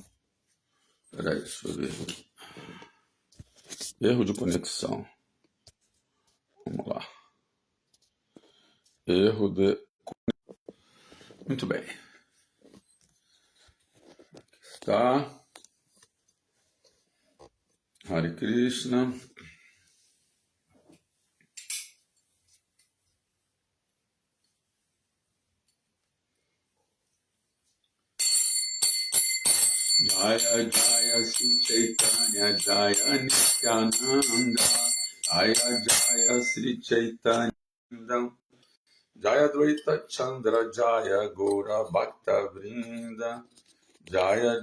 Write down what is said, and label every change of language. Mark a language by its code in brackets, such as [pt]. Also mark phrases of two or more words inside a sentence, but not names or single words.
[pt] Espera aí, deixa eu ver aqui. Erro de conexão. Vamos lá. Erro de... Muito bem. Está. Hare Krishna. [sa] Jaya Jaya Sri Chaitanya Jaya Nityananda Jaya Jaya Sri Chaitanya Jaya Dvaita Chandra Jaya Gora Bhakta Vrinda Jaya